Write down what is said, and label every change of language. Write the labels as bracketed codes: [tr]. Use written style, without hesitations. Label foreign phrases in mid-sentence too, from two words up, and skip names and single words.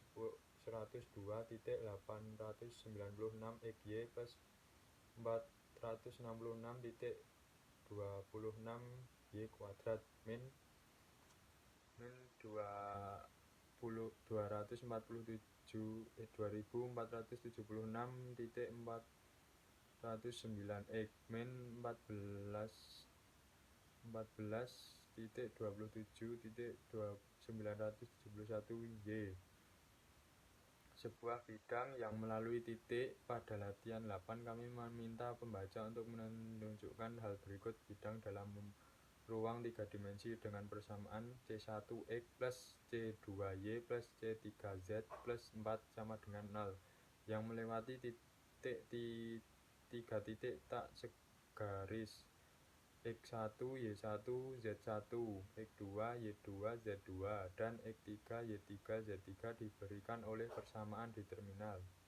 [id] 102.896 xy plus 466.26 y kuadrat min 2476.409 x min 14.27.971 y. Sebuah bidang yang melalui titik. Pada latihan 8 kami meminta pembaca untuk menunjukkan hal berikut: bidang dalam ruang 3 dimensi dengan persamaan C1x plus C2y plus C3z plus 4 sama dengan 0 yang melewati tiga titik tak segaris X1, Y1, Z1, X2, Y2, Z2, dan X3, Y3, Z3 diberikan oleh persamaan di terminal.